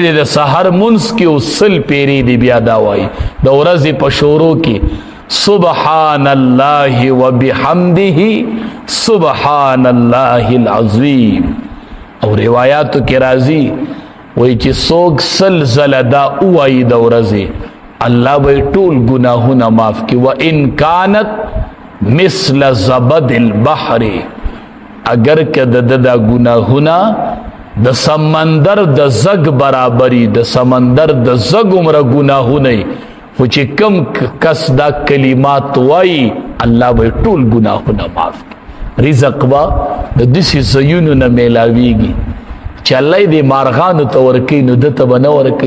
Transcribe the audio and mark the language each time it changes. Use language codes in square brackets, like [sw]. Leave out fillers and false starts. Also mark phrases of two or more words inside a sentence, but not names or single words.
[ps] د سحر منځ کې او سل پیرې دی بیا دا وایي، د ورځې په شروع کې [ar] سبحان الله وبحمده سبحان الله العظیم. [ps] او روایاتو کې راځي وایي چې څوک سلسله دا وایي د ورځې، الله به ټول ګناهونه معاف کړي. [ar] وان کانت مثل زبد البحر، [ps] اگر که د دا ګناهونه د سمندر د زګ برابري، د سمندر د زګ عمره ګناهونه، خو چې کم کس دا کلمات وایي الله به ټول ګناهونه معاف کړي. رزق به د داسې ځایونو نه میلاویږي چې الله دې مارغانو ته ورکوي نو ده ته به نه ورکوي.